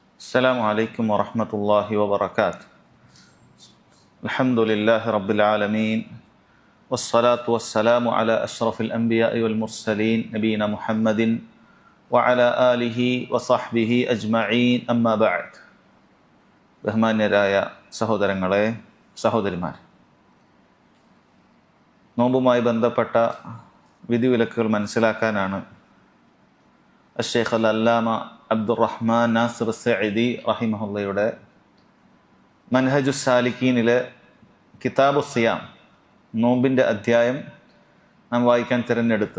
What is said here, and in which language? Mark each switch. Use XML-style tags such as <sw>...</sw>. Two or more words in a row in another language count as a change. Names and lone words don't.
<ar>السلام عليكم ورحمة الله وبركاته. الحمد لله رب العالمين والصلاة والسلام على أشرف الأنبياء والمرسلين نبينا محمد وعلى آله وصحبه أجمعين أما بعد.</ar> <ml>ബഹുമാന്യരായ സഹോദരങ്ങളെ, സഹോദരിമാർ, നോമ്പുമായി ബന്ധപ്പെട്ട വിധിവിലക്കുകൾ മനസ്സിലാക്കാനാണ് അഷ്ശൈഖ് അൽ-അല്ലാമ അബ്ദുറഹ്മാൻ നാസിർ സഅദി റഹിമഹുള്ളയുടെ മൻഹജു സാലിക്കീനിലെ കിതാബു സിയാം നോമ്പിൻ്റെ അധ്യായം നാം വായിക്കാൻ തിരഞ്ഞെടുത്തത്.</ml>